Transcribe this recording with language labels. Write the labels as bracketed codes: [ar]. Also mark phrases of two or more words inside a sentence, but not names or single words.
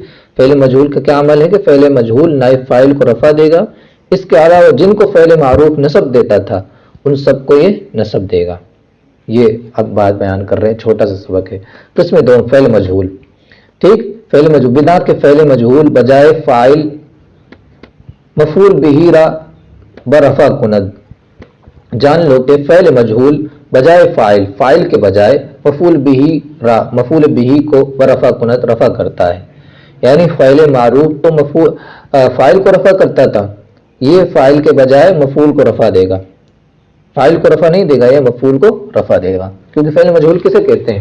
[ur] فعل مجہول کا کیا عمل ہے کہ فعل مجہول نائب فاعل کو رفع دے گا، اس کے علاوہ جن کو فعل معروف نصب دیتا تھا ان سب کو یہ نصب دے گا۔ یہ اب بات بیان کر رہے ہیں، چھوٹا سا سبق ہے۔ قسم دوم فعل مجہول، ٹھیک۔ [fa] فعل مجہول بنا کے فعل مجہول بجائے فاعل مفعول بہ را برفع کند، [ur] جان لو کہ فعل مجہول بجائے فاعل کے بجائے [fa] مفعول بہ را، [ur] مفعول بہ کو [fa] برفع کند [ur] رفع کرتا ہے، یعنی فعل معروف تو فاعل کو رفع کرتا تھا، یہ فاعل کے بجائے مفعول کو رفع دے گا، فاعل کو رفع نہیں دے گا، یہ مفعول کو رفع دے گا، کیونکہ فعل مجہول کسے کہتے ہیں؟